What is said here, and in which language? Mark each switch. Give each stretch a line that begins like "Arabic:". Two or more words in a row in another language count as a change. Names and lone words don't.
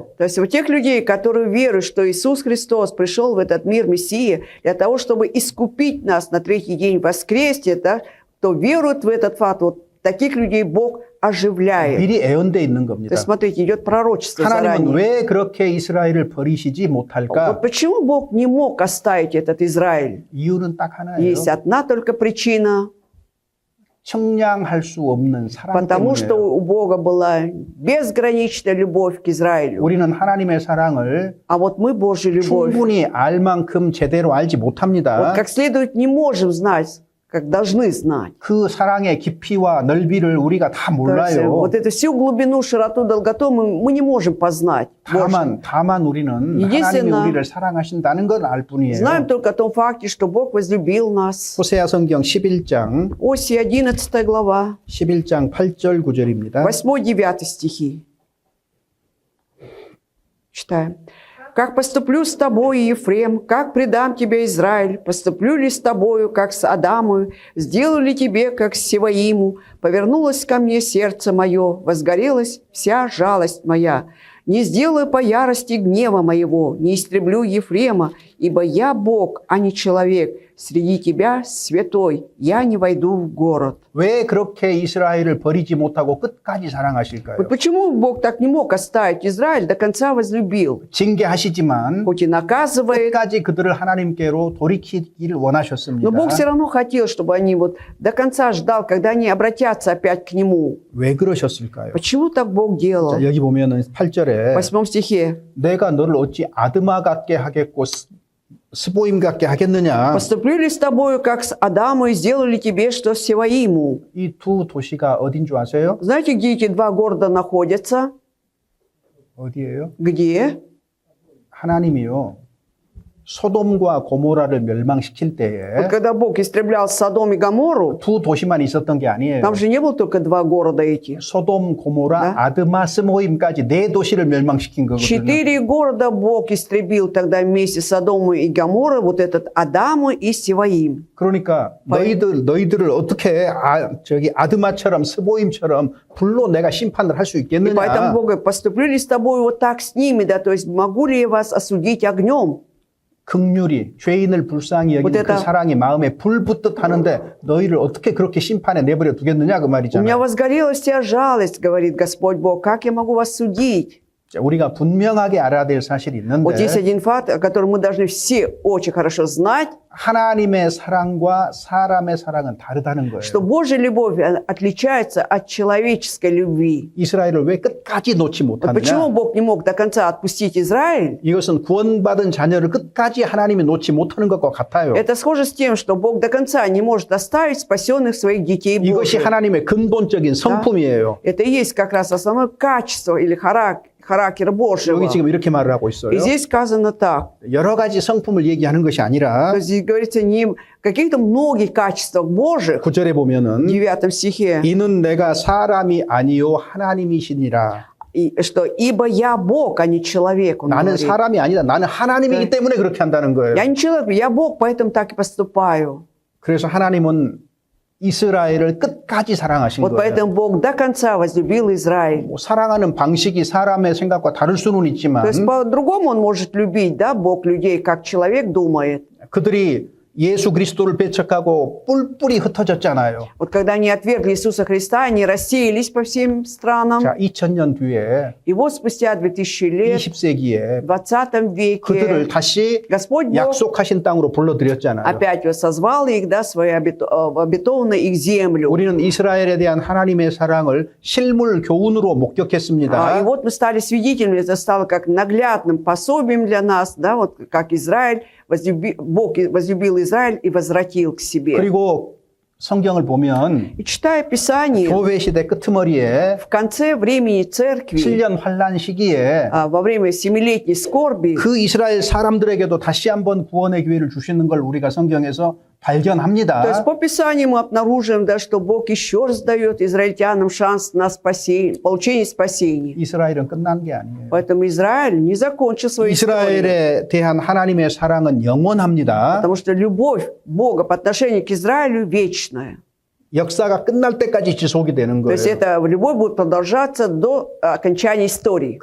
Russian: То есть у тех людей, которые веруют, что Иисус Христос пришел в этот мир Мессия для того, чтобы искупить нас на 3-й день воскресия, да, кто верует в этот факт, вот таких людей Бог оживляет.
Korean: 미리 애언돼 있는
Russian: То
Korean: 겁니다.
Russian: есть смотрите, идет пророчество
Korean: 하나님은
Russian: заранее.
Korean: 왜 그렇게 이스라엘을 버리시지
Russian: Вот
Korean: 못할까?
Russian: почему Бог не мог оставить этот Израиль?
Korean: 이유는 딱 하나예요.
Russian: Есть одна только причина.
Korean: 청량할 수 없는 사랑
Russian: Потому что
Korean: 때문이에요.
Russian: у Бога была безграничная любовь к Израилю.
Korean: 우리는 하나님의 사랑을
Russian: А вот мы Божью любовь,
Korean: 충분히 알 만큼 제대로 알지 못합니다.
Russian: вот как следует не можем знать, как должны знать.
Korean: 그 사랑의 깊이와 넓이를 우리가 다
Russian: То есть,
Korean: 몰라요.
Russian: вот эту всю глубину, широту, долготу мы не можем познать.
Korean: 다만 우리는 하나님이
Russian: единственное,
Korean: 우리를 사랑하신다는 걸 알 뿐이에요.
Russian: Знаем только о том факте, что Бог возлюбил нас.
Korean: 호세아 성경 11장
Russian: Осия 11 глава,
Korean: 11장 8절 9절입니다.
Russian: 8-9 стихи. Читаем. «Как поступлю с тобою, Ефрем, как предам тебя, Израиль? Поступлю ли с тобою, как с Адамою? Сделаю ли тебе, как с Севаиму? Повернулось ко мне сердце мое, возгорелась вся жалость моя. Не сделаю по ярости гнева моего, не истреблю Ефрема, ибо я Бог, а не человек. Среди тебя святой, я не войду в город».
Korean: 왜 그렇게 이스라엘을 버리지 못하고 끝까지 사랑하실까요?
Russian: Вот почему Бог так не мог оставить Израиль, до конца возлюбил?
Korean: 징계하시지만
Russian: Хоть и наказывает,
Korean: 끝까지 그들을 하나님께로 돌이키기를 원하셨습니다.
Russian: но Бог все равно хотел, чтобы они вот до конца ждал, когда они обратятся опять к Нему.
Korean: 왜 그러셨을까요?
Russian: Почему так Бог делал?
Korean: 자, 여기 보면은 8절에
Russian: В 8 стихе.
Korean: 내가 너를 어찌 아드마 같게 하겠고 스보임 같게 하겠느냐?
Russian: Поступили с тобою, как с Адаму, и сделали тебе, что с Севаиму.
Korean: 이 두 도시가 어딘 줄 아세요?
Russian: Знаете, где эти два города находятся?
Korean: 어디예요?
Russian: Где?
Korean: 하나님이요. 소돔과 고모라를 멸망시킬
Russian: Вот
Korean: 때에
Russian: когда Бог истреблял Содом и Гоморру,
Korean: 두 도시만 있었던 게 아니에요.
Russian: там же не было только два города эти.
Korean: 소돔, 고모라, 네? 아드마, 스모임까지 네 도시를 멸망시킨 거거든요.
Russian: 4 города Бог истребил тогда вместе с Содомом и Гоморрой, вот этот Адаму и Севаим.
Korean: 그러니까 너희들을 어떻게 아드마처럼 스모임처럼 불로 내가 심판을 할 수
Russian: И
Korean: 있겠느냐?
Russian: поэтому Бог говорит, поступили с тобой вот так с ними, да, то есть могу ли я вас осудить огнем?
Korean: 긍휼이 죄인을 불쌍히 여기는
Russian: Вот это-
Korean: 그 사랑이 마음에 불 붙듯 하는데 너희를 어떻게 그렇게 심판에 내버려 두겠느냐 그
Russian: У меня
Korean: 말이잖아요.
Russian: возгорелась вся жалость, говорит Господь Бог, как я могу вас судить?
Korean: 자, 우리가 분명하게 알아야 될 사실이
Russian: Вот есть
Korean: 있는데
Russian: один факт, о котором мы должны все очень хорошо знать,
Korean: 하나님의 사랑과 사람의 사랑은 다르다는
Russian: что
Korean: 거예요.
Russian: Божья любовь она отличается от человеческой любви.
Korean: 이스라엘을 왜 끝까지 놓지
Russian: Вот почему
Korean: 못하느냐?
Russian: Бог не мог до конца отпустить Израиль?
Korean: 이것은 구원받은 자녀를 끝까지 하나님이 놓지 못하는 것과 같아요.
Russian: Это схоже с тем, что Бог до конца не может оставить спасенных своих детей
Korean: 이것이
Russian: Божьих.
Korean: 하나님의 근본적인 성품이에요.
Russian: Это и есть как раз основное качество или характер Божьего.
Korean: 여기 지금 이렇게 말을 하고 있어요.
Russian: И здесь сказано так.
Korean: 여러 가지 성품을 얘기하는 것이 아니라
Russian: То есть здесь говорится не о каких-то многих качествах Божьих.
Korean: 9절에
Russian: В
Korean: 보면은
Russian: 9 стихе.
Korean: 이는 내가 사람이 아니요 하나님이시니라.
Russian: И что ибо я Бог, а не человек. Он
Korean: 나는
Russian: говорит.
Korean: 사람이 아니다. 나는 하나님이기 때문에 그렇게 한다는 거예요.
Russian: Я не человек, я Бог, поэтому так и поступаю.
Korean: 그래서 하나님은 이스라엘을 끝까지 사랑하신
Russian: Вот
Korean: 거예요.
Russian: поэтому Бог до конца возлюбил Израиль.
Korean: 뭐 사랑하는 방식이 사람의 생각과 다를 수는 있지만
Russian: То есть по-другому он может любить, да, Бог людей, как человек думает.
Korean: 그들이 예수 그리스도를 배척하고 뿔뿔이 흩어졌잖아요.
Russian: Вот когда они отвергли Иисуса Христа, они рассеялись по всем странам.
Korean: 자, 2000년 뒤에
Russian: И вот спустя 2000 лет,
Korean: 20세기에
Russian: в 20 веке,
Korean: 그들을 다시
Russian: Господь Бог
Korean: 약속하신 땅으로 불러들였잖아요.
Russian: опять созвал их, да, свою обетованную их землю.
Korean: 우리는 이스라엘에 대한 하나님의 사랑을 실물 교훈으로
Russian: И
Korean: 목격했습니다.
Russian: вот мы стали свидетелями, это стало как наглядным пособием для нас, да, вот как Израиль, Бог возлюбил Израиль и возвратил к себе.
Korean: 그리고 성경을 보면
Russian: И читая Писание,
Korean: 교회 시대 끄트머리에
Russian: в конце времени церкви,
Korean: 7년 환란 시기에
Russian: во время 7-летней скорби,
Korean: 그 이스라엘 사람들에게도 다시 한번 구원의 기회를 주시는 걸 우리가 성경에서
Russian: то есть
Korean: 발견합니다.
Russian: по Писанию мы обнаруживаем, да, что Бог еще раз дает израильтянам шанс на спасение, получение спасения.
Korean: 이스라엘은 끝난 게 아니에요.
Russian: Поэтому Израиль не закончил свою историю.
Korean: 이스라엘에 대한 하나님의 사랑은 영원합니다.
Russian: Потому что любовь Бога по отношению к Израилю вечная.
Korean: 역사가 끝날 때까지 지속이 되는
Russian: То есть
Korean: 거예요.
Russian: эта любовь будет продолжаться до окончания истории.